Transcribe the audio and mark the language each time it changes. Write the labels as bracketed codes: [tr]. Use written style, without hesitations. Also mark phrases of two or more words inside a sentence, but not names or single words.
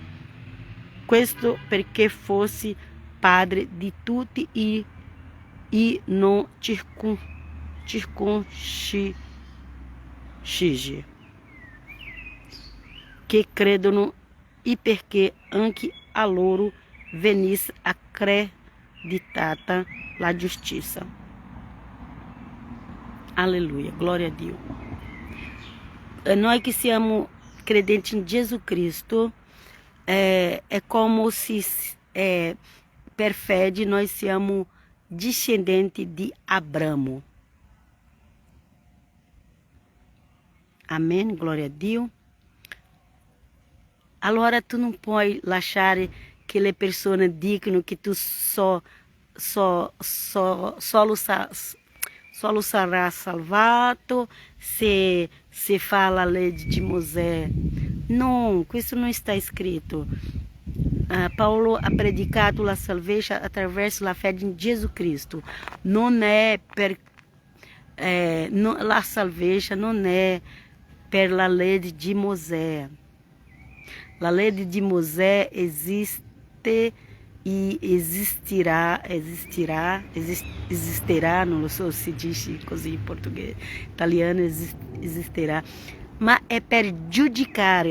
[it] Questo perché fosse padre di tutti i non circoncisi che credono e perché anche a loro venisse accreditata la giustizia. Alleluia, glória a Dio. [pt] Nós que siamo credentes em Jesus Cristo, é como se [it] per fede [pt] nós siamo descendentes de Abramo. [it] Amém, glória a Dio. Allora tu non puoi lasciare che le persone dicano che tu solo sarà salvato se fa la legge di Mosè. No, questo non [pt] está escrito. [it] Paulo ha predicato la salvezza attraverso la fede in Gesù Cristo. Non è per la salvezza non è per la legge di Mosè. La legge di Mosè esiste e existirá, non lo so se dice così in portoghese, italiano existirá, ma è per giudicare.